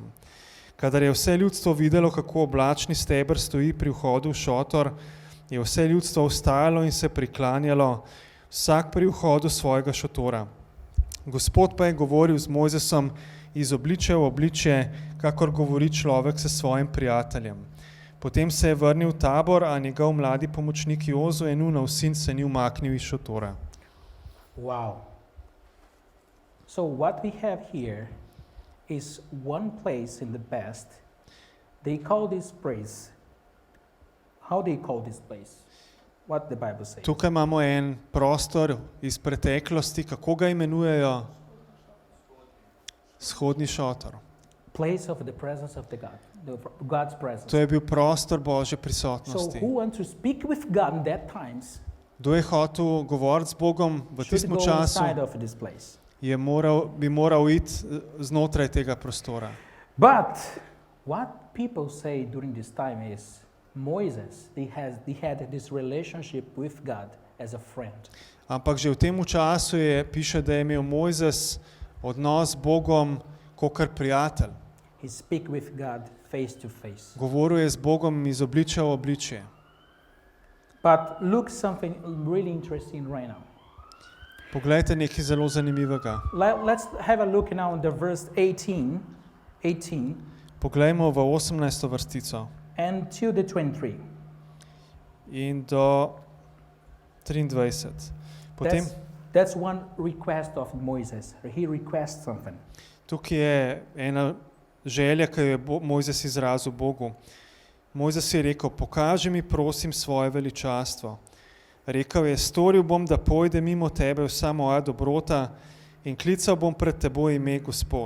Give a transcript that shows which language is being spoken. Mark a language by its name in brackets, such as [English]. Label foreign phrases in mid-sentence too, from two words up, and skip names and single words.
[Slovenian] Kadar je vse ljudstvo videlo, kako oblačni steber stoji pri vhodu v šotor, je vse ljudstvo vstajalo in se priklanjalo, vsak pri vhodu svojega šotora. Gospod pa je govoril z Mojzesom iz obličja v obličje, kakor govori človek s svojim prijateljem. Potem se je vrnil v tabor, a njegov mladi pomočnik Jozue, Nunov sin, se ni umaknil iz šotora. [English] Wow. So what we have here is one place in the past. They call this place. How they call this place? What the Bible says? [Slovenian] Tukaj imamo en prostor iz preteklosti, kako ga imenujejo? Shodni šotor. [English] Place of the presence of the God, God's presence. [Slovenian] To je bil prostor Božje [English] So [Slovenian] prisotnosti. [English] who wants to speak with God in that times [Slovenian] Kdo je hotel govoriti z Bogom v [English] should [Slovenian] tistem [English] go [Slovenian] času, [English] inside of this place. [Slovenian] bi moral iti znotraj tega prostora. [English] But what people say during this time is Moses, they had this relationship with God as a friend. [Slovenian] Ampak že v tem času piše, da je imel Mojzes odnos z Bogom kakor prijatelj. [English] He speak with God face to face. [Slovenian] Govoril je z Bogom iz obličja v obličje. [English] But look something really interesting right now. [Slovenian] Poglejte nekaj zelo zanimivega. [English] Let's have a look now in the verse 18 [Slovenian] Poglejmo v 18. vrstico [English] and to the 23. [Slovenian] in do 23. Potem [English] That's one request of Moses. He requests something. [Slovenian] tukaj je ena želja, ki jo je Mojzes izrazil Bogu. Mojzes je rekel, pokaži mi prosim svoje veličastvo. Rekel je, storil bom, da pojde mimo tebe vsa moja dobrota in klical bom pred teboj ime Gospod.